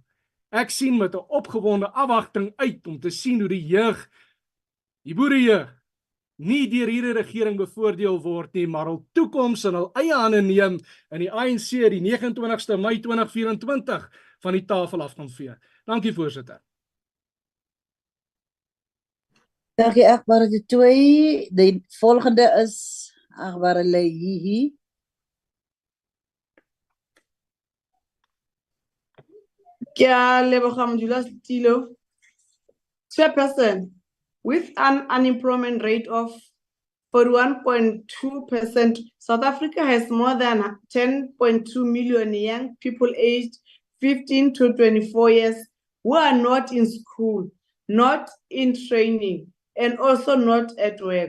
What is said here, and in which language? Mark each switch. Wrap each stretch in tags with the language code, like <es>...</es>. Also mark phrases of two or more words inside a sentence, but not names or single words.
<af>Ek sien met 'n opgewonde afwagting uit om te sien hoe die jeug, die boerejeug, nie deur hierdie regering bevoordeel word nie, maar hul toekoms in hul eie hande neem en die ANC die 29ste Mei 2024 van die tafel af gaan vee. Dankie, voorsitter. Dankie, agbare De Tooy. Die volgende is agbare Lehihi.</af> <tn>Kya leboga modulasetilo.</tn> <en>Chairperson, with an unemployment rate of 41.2%, South Africa has more than 10.2 million young people aged 15 to 24 years who are not in school, not in training, and also not at work.</en>